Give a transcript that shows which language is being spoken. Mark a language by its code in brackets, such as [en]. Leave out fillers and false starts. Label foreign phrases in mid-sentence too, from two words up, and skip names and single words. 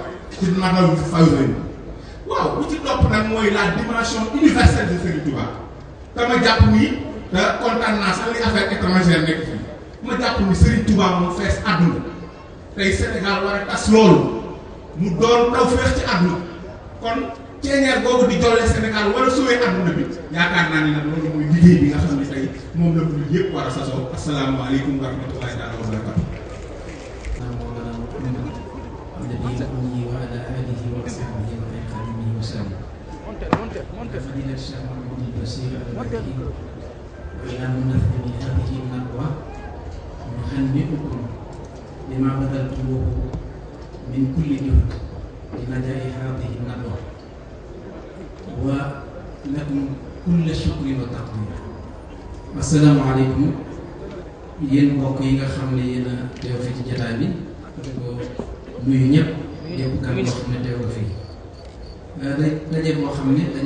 [wo] ci Matlabul Fawzayni waaw bu ci topp nag mooy [fr] la dimension universelle de [wo] Serigne Touba te ma jàpp ni te kontaan naa sax li [fr] affaire étrangère [wo] nekk fii ma jàpp ni Serigne Touba moom fees àdduna tey Sénégal war a tas loolu mu doon taw feex ci àdduna kon ceeñeer boobu di jolle Sénégal war a sauver àdduna bi yaakaar naa ne nag loolu mooy liggéey bi nga xam ne tey moom la mu yëpp war a sasoo [ar] السلام عليكم ورحمة الله تعالى وبركاته وعلى آله وصحبه وخدمه وسلم. فضيلة الشيخ محمود البصير الحكيم وإلى منفذ هذه الندوة نهنئكم بما بذلتموه من كل جهد نجاح هذه الندوة ولكم كل شكر وتقدير. السلام عليكم [wo] yéen mbokk yi nga xam ne yéen a teew fi ci jataay bi ko nuyu ñëpp yëpp kan boo xam ne teew ko fii daje boo xam ne daje